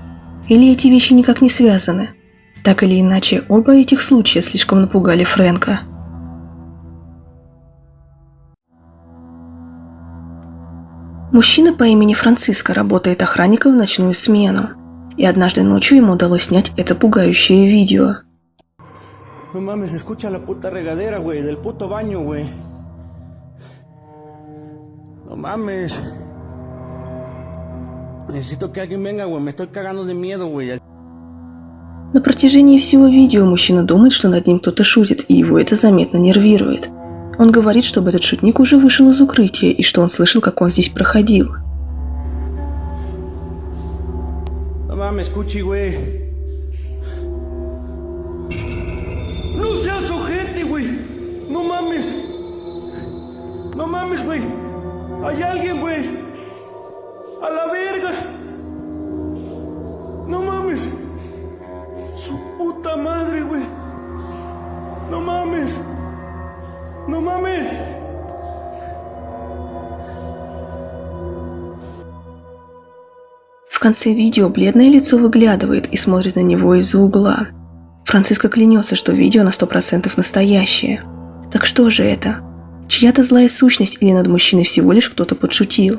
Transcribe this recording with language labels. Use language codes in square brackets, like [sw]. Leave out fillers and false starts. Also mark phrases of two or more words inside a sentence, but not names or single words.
[ru] Или эти вещи никак не связаны? Так или иначе, оба этих случая слишком напугали Фрэнка. Мужчина по имени Франциско работает охранником в ночную смену. И однажды ночью ему удалось снять это пугающее видео. [es] No mames, se escucha la puta regadera, güey, del puto baño, güey. No mames. Necesito que alguien venga, güey, me estoy cagando de miedo, güey. [ru] На протяжении всего видео мужчина думает, что над ним кто-то шутит, и его это заметно нервирует. Он говорит, чтобы этот шутник уже вышел из укрытия, и что он слышал, как он здесь проходил. [es] No mames, Cuchi, güey. No seas ojete, güey. No mames. No mames, güey. Hay alguien, güey. A la verga. No mames. Su puta madre, güey. No mames. No mames. [ru] В конце видео бледное лицо выглядывает и смотрит на него из-за угла. Франциско клянется, что видео на 100% настоящее. Так что же это? Чья-то злая сущность или над мужчиной всего лишь кто-то подшутил?